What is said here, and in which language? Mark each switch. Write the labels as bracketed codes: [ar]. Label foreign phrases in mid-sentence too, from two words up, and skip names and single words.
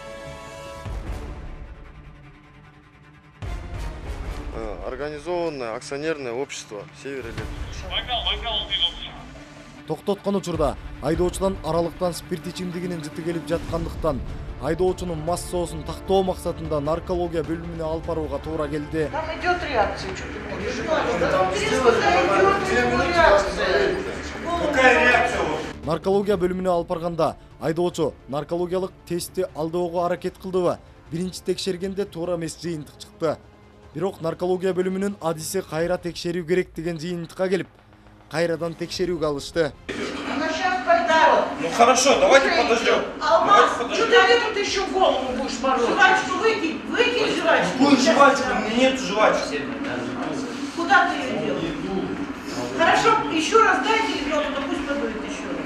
[ru] Организованное акционерное общество «Северэлект». [ky] Токтоткон учурда айдоочудан аралыктан спирт ичимдигинин жыты келип жаткандыктан айдоочунун мас соосун тактоо максатында наркология бөлүмүнө алып барууга туура келди. [ru] Там идет реакция, что ты можешь? Реакция. Какая реакция? [ky] Наркология бөлүмүнө алып барганда айдоочу наркологиялык тестти алдоого аракет кылдыбы? Биринчи текшергенде туура эмес жыйынтык чыкты. Бирок наркология бөлүмүнүн адиси кайра текшерүү керек деген жыйынтыкка келип, кайрадан текшерүүгө алышты. [ru] Она сейчас пойдет. Ну хорошо, давайте подождем. Алмаз, что ты тут еще голову будешь морозить? Жвачку выкинь, выкинь жвачку. Какую жвачку? У меня нет жвачки. Куда ты ее делал? Хорошо, еще раз дайте ребенку, да пусть подует еще раз.